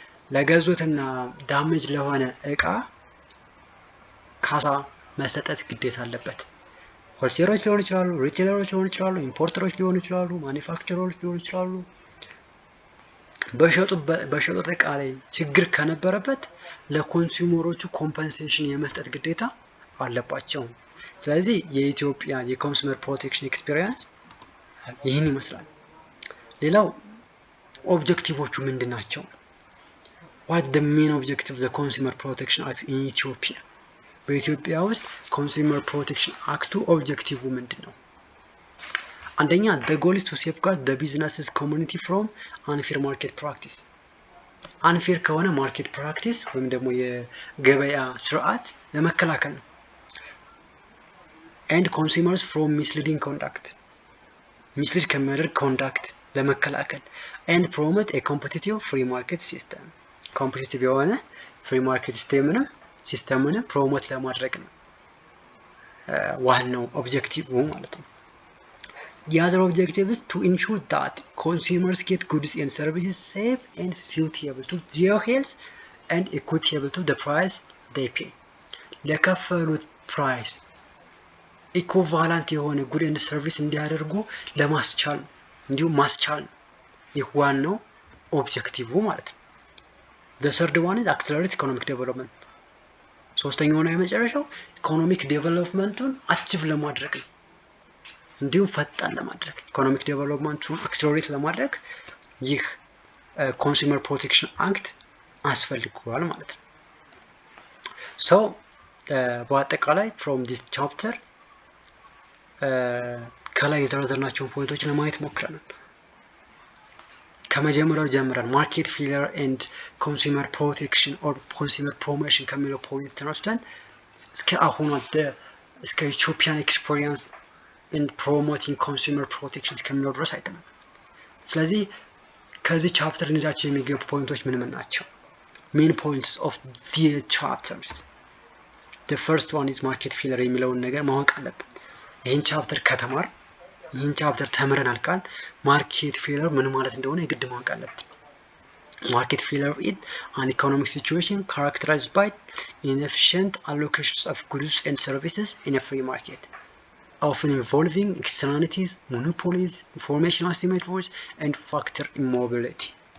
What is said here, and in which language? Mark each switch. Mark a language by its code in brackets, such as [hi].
[am] ለገዙትና ዳሜጅ ለሆነ እቃ ካሳ መሰጠት ግዴታ አለበት። ሆልሴለሮች ሊሆኑ ይችላሉ፣ ሪቴለሮች ሊሆኑ ይችላሉ፣ ኢምፖርተሮች ሊሆኑ ይችላሉ፣ ማኒፋክቸረሮች ሊሆኑ ይችላሉ። በሸጡት እቃ ላይ ችግር ከነበረበት ለኮንሱመሮቹ ኮምፐንሴሽን የመስጠት ግዴታ አለባቸው። ስለዚህ የኢትዮጵያ የኮንሱመር ፕሮቴክሽን ኤክስፒሪየንስ ይህን ይመስላል። ሌላው ኦብጀክቲቮቹ ምንድናቸው? [en] what the main objective of the consumer protection act in Ethiopia? [am] በኢትዮጵያ ውስጥ ኮንሱመር ፕሮቴክሽን አክቱ ኦብጀክቲቭ ምንድነው? አንደኛ [en] the goal is to safeguard the business community from unfair market practice. [am] unfair ከሆነ ማርኬት ፕራክቲስ ወይም ደግሞ የገበያ ስርዓት ለመከላከል ነው። [en] and consumers from misleading conduct. [am] ሚስሊድ ከሚያደርግ ኮንዳክት ለመከላከል [en] and promote a competitive free market system [am] ኮምፒቲቲቭ የሆነ ፍሪ ማርኬት ሲስተምንም ፕሮሞት ለማድረግ ነው ዋናው ኦብጀክቲቭ ማለት ነው። [en] The other objective is to ensure that consumers get goods and services safe and suitable to their health and equitable to the price they pay. [am] ለከፈሉት ፕራይስ ኢኩቫላንት የሆነ ጉድ ኤንድ ሰርቪስ እንዲያደርጉ ለማስቻል እንዲሁም ማስቻል ይህ ዋናው ኦብጀክቲቭ ማለት ነው። [en] The third one is accelerate economic development. [am] ሶስተኛውና የመጨረሻው ኢኮኖሚክ ዴቨሎፕመንቱን አቺቭ ለማድረግ ነው። እንዲሁም ፈጣን ለማድረግ ኢኮኖሚክ ዴቨሎፕመንቱን አክሰለሬት ለማድረግ ይህ ኮንሱመር ፕሮቴክሽን አክት አስፈልጓል ማለት ነው። ሶ በአጠቃላይ [en] from this chapter [am] ከላይ የተዘረዘርናቸውን ፖይንቶች ለማየት ሞክረናል። ከመጀመሪያው ጀምረን ማርኬት ፌሊየር ኤንድ ኮንሱመር ፕሮቴክሽን ኦር ኮንሱመር ፕሮሞሽን ከሚለው ፖይንት ተነስተን እስከ አሁኑ እስከ ኢትዮጵያን ኤክስፒሪየንስ ኢን ፕሮሞቲንግ ኮንሱመር ፕሮቴክሽን ከሚለው ድረስ አይተናል። ስለዚህ ከዚህ ቻፕተር እንይዛቸው የሚገቡ ፖይንቶች ምን ናቸው? [en] ሜን ፖይንትስ ኦፍ the chapters. The first one is [am] ማርኬት ፌሊየር የሚለውን ነገር ማወቅ አለብን። [en] ይህን ቻፕተር ከተማር ይህን ቻፕተር ተምረናል ካል ማርኬት ፌሊየር ምን ማለት እንደሆነ የግድ ማወቅ አለብን። ማርኬት ፌሊየር is an economic situation characterized by inefficient allocations of goods and services in a free market, often involving externalities, monopolies, information asymmetries, and factor immobility.